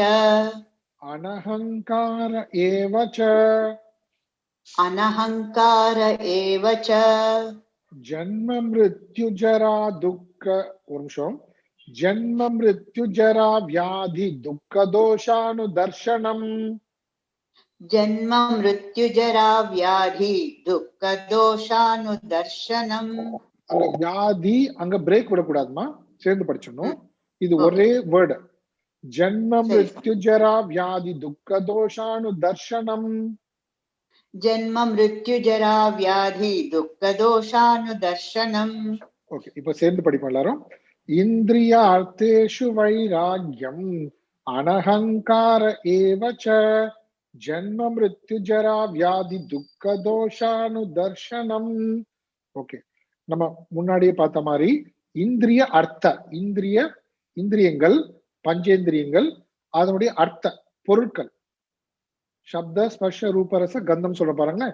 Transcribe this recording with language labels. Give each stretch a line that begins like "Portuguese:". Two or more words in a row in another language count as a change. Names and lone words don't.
Sanskrit: अनहङ्कार एव च. अनहङ्कार एव च. जन्म मृत्यु जरा दुःख,
Tamil: ஒரு நிமிஷம்,
Sanskrit: जन्म मृत्यु जरा व्याधि दुःख दोषानु दर्शनम्. जन्म मृत्यु जरा व्याधि दुःख दोषानुदर्शनम.
Tamil: அங்க வியாதி அங்க பிரேக் விடக்கூடாதுமா, சேர்ந்து படிச்சிடணும். இது Okay. ஒரே வேர்டு. ஜன்ம சரி.
Sanskrit: मृत्यु जरा व्याधि दुःख दोषानु दर्शनम्. जन्म मृत्यु जरा व्याधि दुःख दोषानुदर्शनम.
Tamil: ஓகே, இப்ப சேர்ந்து படிப்போம் எல்லாரும்.
Sanskrit: इन्द्रिय अर्थेषु वैराग्यम् अनहङ्कार एवच्च जन्म मृत्यु जरा व्याधि दुःख दोषानु दर्शनम्.
Tamil: ஓகே, நம்ம முன்னாடியே பார்த்த மாதிரி
Sanskrit: इन्द्रिय अर्थ,
Tamil: இந்திரியங்கள் பஞ்சேந்திரியங்கள், அதனுடைய அர்த்த பொருட்கள்,
Sanskrit: शब्द स्पर्श रूपरस गन्धम्
Tamil: சொல்ல பாருங்களேன்.